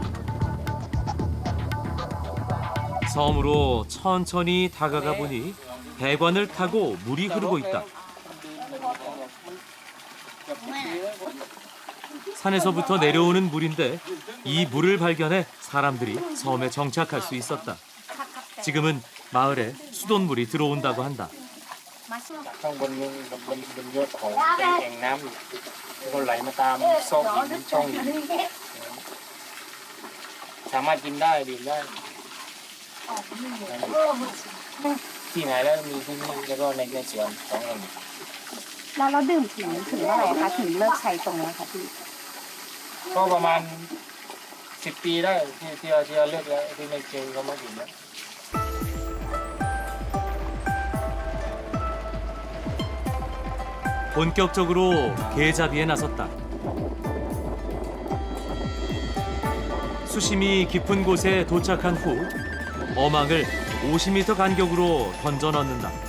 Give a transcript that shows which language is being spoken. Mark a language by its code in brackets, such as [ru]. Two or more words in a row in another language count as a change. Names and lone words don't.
[ko] 섬으로 천천히 다가가 보니 배관을 타고 물이 흐르고 있다. 산에서부터 내려오는 물인데 이 물을 발견해 사람들이 섬에 정착할 수 있었다. 지금은 마을에 수돗물이 들어온다고 한다. [th] ข้างบนยอดของเป็นแอ่งน้ำแล้วก็ไหลมาตามซอกหินช่องหินสามารถกินได้ดื่มได้ที่ไหนแล้วมีที่นี่แล้วก็ในสวนสองแห่ง แล้วเราดื่มถึงเมื่อไหร่คะถึงเลิกใช้ตรงนี้ค่ะพี่ ก็ประมาณ10 ปีได้ที่เราเลิกแล้วที่ไม่เจอเขามาดื่มแล้ว [ko] 본격적으로 게잡이에 나섰다. 수심이 깊은 곳에 도착한 후 어망을 50m 간격으로 던져 넣는다.